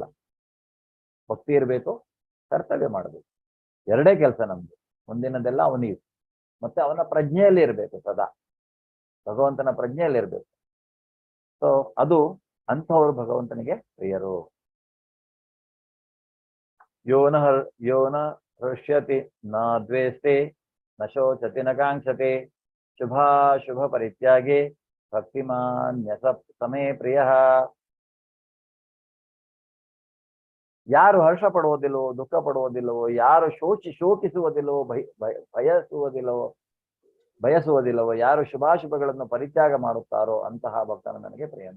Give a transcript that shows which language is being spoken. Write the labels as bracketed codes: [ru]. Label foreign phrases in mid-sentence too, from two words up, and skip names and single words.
[kn] ಭಕ್ತಿ ಇರಬೇಕು, ಕರ್ತವ್ಯ ಮಾಡಬೇಕು, ಎರಡೇ ಕೆಲಸ ನಮ್ದು. ಮುಂದಿನದೆಲ್ಲ ಅವನಿಗೆ, ಮತ್ತೆ ಅವನ ಪ್ರಜ್ಞೆಯಲ್ಲಿ ಇರಬೇಕು, ಸದಾ ಭಗವಂತನ ಪ್ರಜ್ಞೆಯಲ್ಲಿ ಇರಬೇಕು. ಸೊ ಅದು ಅಂಥವರು ಭಗವಂತನಿಗೆ ಪ್ರಿಯರು. [sa] ಯೋನ ಹೃಷ್ಯತಿ ನ ದ್ವೇಷ್ಟಿ ನ ಶೋಚತಿ ನ ಕಾಂಕ್ಷತೆ ಶುಭಾಶುಭ ಪರಿತ್ಯಾಗಿ ಭಕ್ತಿಮಾನ್ಯ ಸಮೇ ಪ್ರಿಯ. [kn] ಯಾರು ಹರ್ಷ ಪಡುವುದಿಲ್ಲವೋ, ದುಃಖ ಪಡುವುದಿಲ್ಲವೋ, ಯಾರು ಶೋಕಿಸುವುದಿಲ್ಲವೋ, ಬಯಸುವುದಿಲ್ಲವೋ, ಯಾರು ಶುಭಾಶುಭಗಳನ್ನು ಪರಿತ್ಯಾಗ ಮಾಡುತ್ತಾರೋ ಅಂತಹ ಭಕ್ತನು ನನಗೆ ಪ್ರಿಯನು.